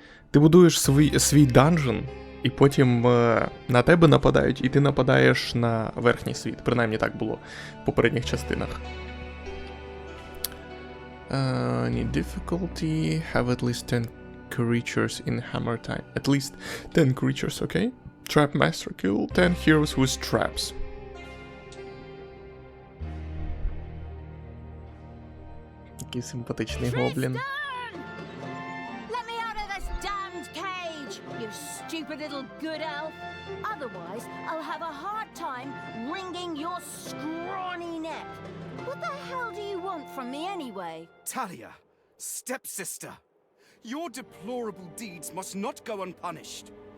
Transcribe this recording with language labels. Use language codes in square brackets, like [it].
[uk] Ти будуєш свій данжен, і потім на тебе нападають, і ти нападаєш на верхній світ. Принаймні так було в попередніх частинах. [en] Need difficulty. Have at least 10 creatures in hammer time. At least 10 creatures, okay? Trap master kill 10 heroes with traps. [uk] Такий симпатичний гоблін. [en] Let me out of this damned cage, you stupid little good elf. Otherwise, I'll have a hard time wringing your scrawny neck. What the hell do you want from me anyway? Talia, stepsister, your deplorable deeds must not go unpunished.